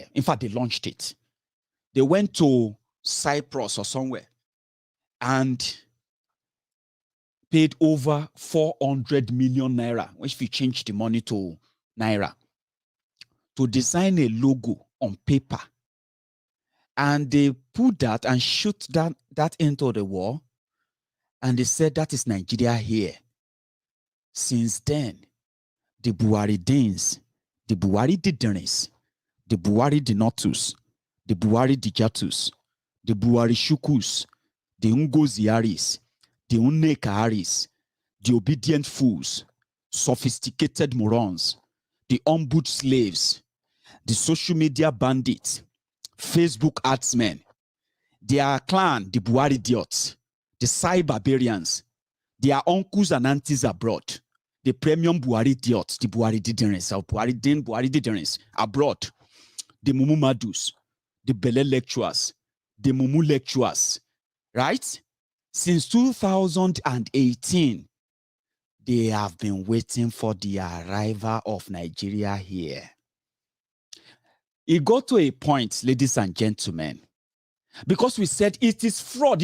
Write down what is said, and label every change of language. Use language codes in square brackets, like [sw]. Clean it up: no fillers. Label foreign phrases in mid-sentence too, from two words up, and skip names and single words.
[en] In fact, they launched it. They went to Cyprus or somewhere and paid over 400 million naira, which we changed the money to naira, to design a logo on paper. And they put that and shoot that into the wall. And they said that is Nigeria here. Since then, the Buhari Danes, the Buhari Didernes, the Buhari Dinotus, the Buhari Dijatus, the Buhari Shukus, the Ungoziaris, the Unnekaharis, the obedient fools, sophisticated morons, the ombudsman slaves, the social media bandits, Facebook adsmen, their clan, the Buhari idiots, the cyberbarians, their uncles and aunties abroad, the premium Buhari idiots, the Buhari Diderens, or Buhari Diderens abroad, the Mumu Madus, the Bele lecturers, the Mumu lecturers, right? Since 2018, they have been waiting for the arrival of Nigeria here. It got to a point, ladies and gentlemen, because we said it is fraud.